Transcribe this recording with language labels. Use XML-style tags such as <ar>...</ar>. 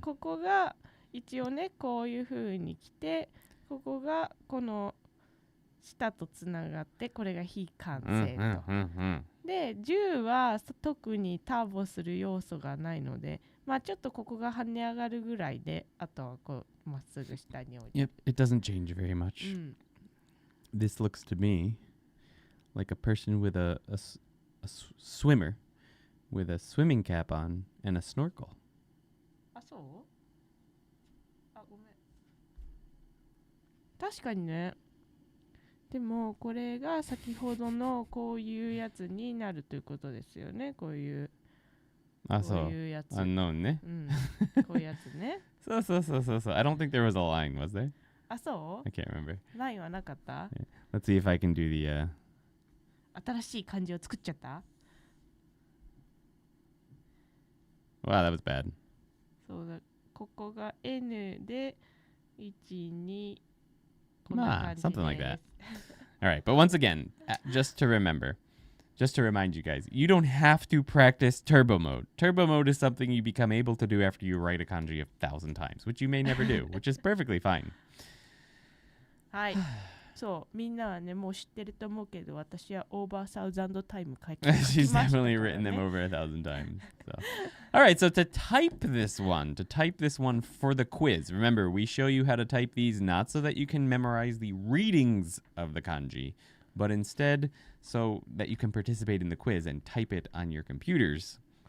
<ja>ここが一応ね、こういう風に来て、ここがこの下とつながって、これが非完成と。で、10は特にターボする要素がないので、まあちょっとここが跳ね上がるぐらいで、あとはこうまっすぐ下に置いて。</ja> <en>Yep, it doesn't change very much. This looks to me like a person with a swimmer with a swimming cap on and a snorkel.</en> <ja>あ、そう？あ、ごめん。確かにね。でもこれが先ほどのこういうやつになるということですよね。こういう。あ、そう。こういうやつ。</ja> <en>Unknown ね。</en> <ja>こういうやつね。そう。</ja> <en>I don't think there was a line, was there?</en> <ja>あ、そう？</ja> <en>I can't remember.</en> <ja>ラインはなかった？</ja> <en>Let's see if I can do the...</en> <ja>新しい漢字を作っちゃった？</ja> <en>Wow, that was bad.</en> <ja>そうだ。ここが N で1、2こんな感じです。</ja> <en>something like that. All right, but once again, just to remind you guys, you don't have to practice turbo mode. Turbo mode is something you become able to do after you write a kanji 1,000 times, which you may never do, which is perfectly fine.</en> <ja>はい。そう、みんなはね、もう知ってると思うけど、私は</ja> <en>オーバーサウザンドタイム</en> <ja>書きました</ja> <en>She's</en> <ja>から</ja> <en>definitely written them over 1,000 times. So. All right, so to type this one for the quiz. Remember, we show you how to type these not so that you can memorize the readings of the kanji, but instead so that you can participate in the quiz and type it on your computers.</en>